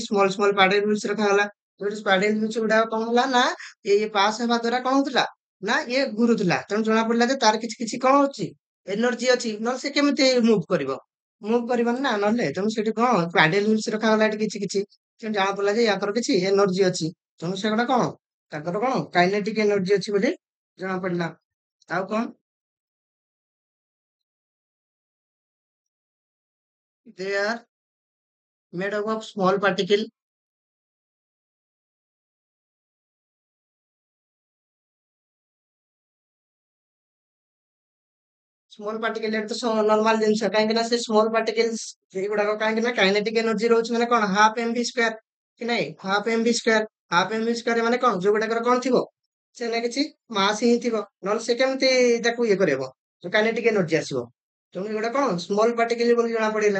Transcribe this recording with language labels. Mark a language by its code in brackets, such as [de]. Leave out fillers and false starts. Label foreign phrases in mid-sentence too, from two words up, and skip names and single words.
[en] small small paddle wheels [or] ରଖାଗଲା, ଯୋଉଠି [en] paddle wheels [or] ଗୁଡାକ କଣ ହେଲା ନା, ଇଏ ପାସ୍ ହେବା ଦ୍ଵାରା କଣ ହଉଥିଲା ନା, ଇଏ ଘୁରୁଥିଲା, ତେଣୁ ଜଣା ପଡିଲା ଯେ ତାର କିଛି କିଛି କଣ ଅଛି, ଏନର୍ଜି ଅଛି, ନହେଲେ ସେ କେମିତି [en] move କରିବ, [or] ମୁଭ କରିବନି ନା ନହେଲେ, ତେଣୁ ସେଠି କଣ [en] paddle wheels [or] ରଖାଗଲା ଏଠି କିଛି କିଛି, ତେଣୁ ଜଣା ପଡିଲା ଯେ ୟାଙ୍କର କିଛି ଏନର୍ଜି ଅଛି, ତେଣୁ ସେଗୁଡା କଣ ତାଙ୍କର କଣ [en] kinetic energy [or] ଅଛି ବୋଲି ଜଣା ପଡିଲା। ଆଉ କଣ, [en] they are made up of small particle, small particle [or] ଏଠି ତ ନର୍ମାଲ ଜିନିଷ, କାହିଁକି ନା ସେ [en] small particles [or] ଏଗୁଡାକ କାହିଁକି ନା [en] kinetic energy [or] ରହୁଛି ମାନେ କଣ [en] half m v square [or] କି ନାଇଁ, [en] half m v square, half m v square [or] ମାନେ କଣ, ଯୋଉଗୁଡାକର କଣ ଥିବ, ସେ ନା କିଛି ମାସ ହିଁ ଥିବ, ନହେଲେ ସେ କେମିତି ତାକୁ ଇଏ କରିବ, [en] kinetic energy [or] ଆସିବ, ତେଣୁ ଏଗୁଡା କଣ [en] small particle [or] ବୋଲି ଜଣା ପଡିଲା।